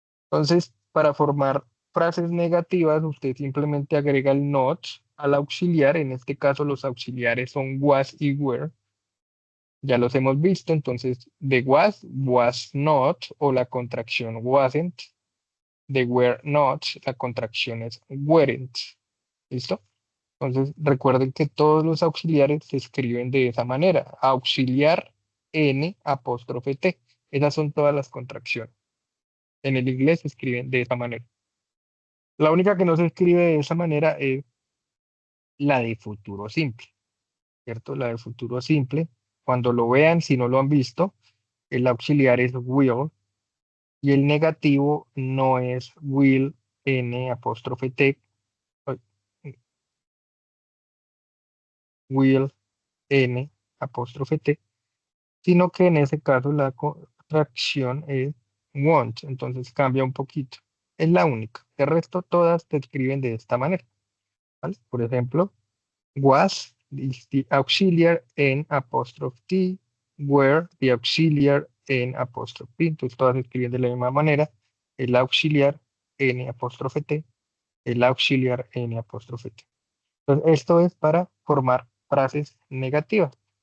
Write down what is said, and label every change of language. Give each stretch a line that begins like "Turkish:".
Spanish: Entonces, para formar frases negativas, usted simplemente agrega el not al auxiliar. En este caso, los auxiliares son was y were. Ya los hemos visto, entonces, de was not, o la contracción wasn't. De were not, la contracción es weren't. ¿Listo? Entonces, recuerden que todos los auxiliares se escriben de esa manera. Auxiliar N apóstrofe T. Esas son todas las contracciones. En el inglés se escriben de esa manera. La única que no se escribe de esa manera es la de futuro simple, ¿cierto? La de futuro simple. Cuando lo vean, si no lo han visto, el auxiliar es will y el negativo no es will N apóstrofe T, ay, will N apóstrofe T, sino que en ese caso la contracción es won't, entonces cambia un poquito. Es la única. De resto, todas se escriben de esta manera, ¿vale? Por ejemplo,
English: was is the auxiliar and apostrophe T, were the auxiliar and apostrophe T.
Spanish: Entonces todas se escriben de la misma manera. El auxiliar N apóstrofe T, el auxiliar N apóstrofe T. Entonces esto es para formar frases negativas.